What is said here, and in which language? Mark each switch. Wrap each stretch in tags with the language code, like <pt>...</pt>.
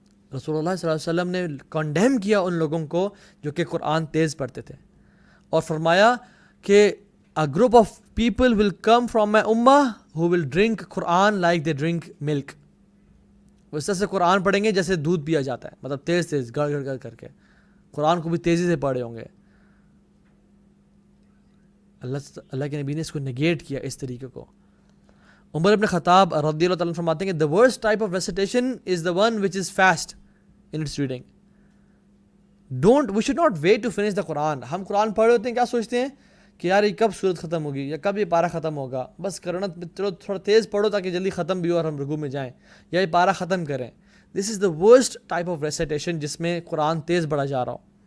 <ur>رسول اللہ صلی اللہ علیہ وسلم نے کنڈیم کیا ان لوگوں کو جو کہ قرآن تیز پڑھتے تھے, اور فرمایا کہ</ur> <en>a group of people will come from my ummah who will drink Quran like they drink milk.</en> <ur>وہ اس طرح سے قرآن پڑھیں گے جیسے دودھ پیا جاتا ہے, مطلب تیز تیز گڑ گڑ گڑ کر کے قرآن کو بھی تیزی سے پڑھے ہوں گے. اللہ کے نبی نے اس کو نگیٹ کیا اس طریقے کو. عمر ابن خطاب رضی اللہ تعالیٰ عنہ فرماتے ہیں کہ</ur> <en>the worst type of recitation is the one which is fast in its reading. We should not wait to finish the Quran.</en> <ur>ہم قرآن پڑھ رہے ہوتے ہیں, کیا سوچتے ہیں کہ یار یہ کب سورت ختم ہوگی یا کب یہ پارہ ختم ہوگا, بس کرنا چلو تھوڑا تیز پڑھو تاکہ جلدی ختم بھی ہو اور ہم رکوع میں جائیں, یا یہ پارہ ختم کریں.</ur> <en>this is the worst type of recitation</en> <ur>جس میں قرآن تیز پڑھا جا رہا ہو.</ur>